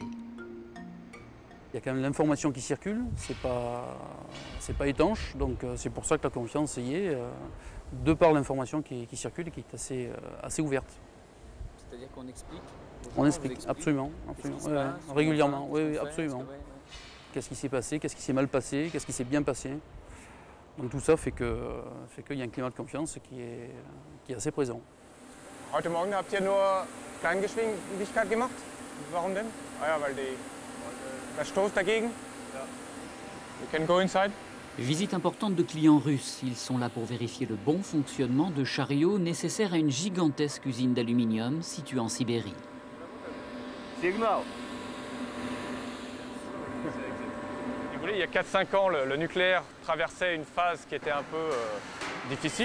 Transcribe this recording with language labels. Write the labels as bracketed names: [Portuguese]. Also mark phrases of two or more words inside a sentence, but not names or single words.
[French] Il y a quand même l'information qui circule, c'est pas étanche, donc c'est pour ça que la confiance y est, de par l'information qui circule et qui est assez ouverte. C'est-à-dire qu'on explique? On explique, absolument, régulièrement, oui, absolument. Qu'est-ce qui s'est passé, qu'est-ce qui s'est mal passé, qu'est-ce qui s'est bien passé. Donc tout ça fait qu'il y a un climat de confiance qui est assez présent. [German] Heute Morgen habt ihr nur Kleingeschwindigkeit gemacht? Warum denn? Ah ja, weil der Stoß dagegen. [English] You can go inside. [French] Visite importante de clients russes. Ils sont là pour vérifier le bon fonctionnement de chariots nécessaires à une gigantesque usine d'aluminium située en Sibérie. Signal. Il y a 4-5 ans, le nucléaire traversait une phase qui était un peu difficile.